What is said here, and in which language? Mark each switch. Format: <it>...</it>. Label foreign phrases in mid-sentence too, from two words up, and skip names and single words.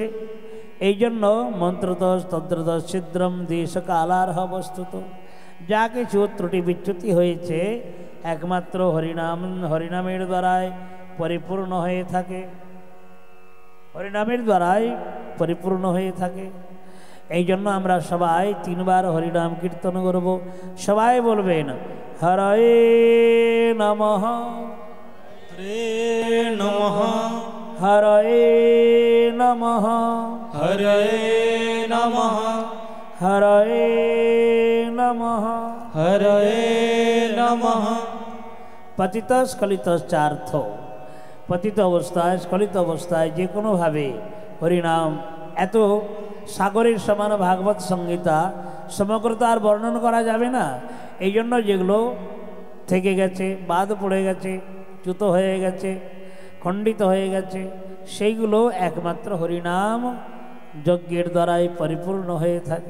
<bn>এই জন্য</bn> <sa>মন্ত্রদোষ তদ্রদোষ ছিদ্রম দেশ কালার্হ বস্তুত,</sa> <bn>যা কিছু ত্রুটি বিচ্যুতি হয়েছে একমাত্র হরিনামের দ্বারাই পরিপূর্ণ হয়ে থাকে, হরিনামের দ্বারাই পরিপূর্ণ হয়ে থাকে। এই জন্য আমরা সবাই 3 বার হরিনাম কীর্তন করব। সবাই বলবেন,</bn> <sa>হরে নমঃ, হরে নমঃ, হরে নমঃ, হরে নমঃ, হরে নমঃ, হরে নমঃ। পতিত স্খলিত চার্থ,</sa> <bn>পতিত অবস্থায় স্খলিত অবস্থায় যে কোনোভাবে হরিনাম, এত সাগরের সমান ভাগবত সংহিতা সমগ্র তো আর বর্ণন করা যাবে না। এই জন্য যেগুলো থেকে গেছে, বাদ পড়ে গেছে, চ্যুত হয়ে গেছে, খণ্ডিত হয়ে গেছে, সেইগুলো একমাত্র হরিনাম যজ্ঞের দ্বারাই পরিপূর্ণ হয়ে থাকে।</bn>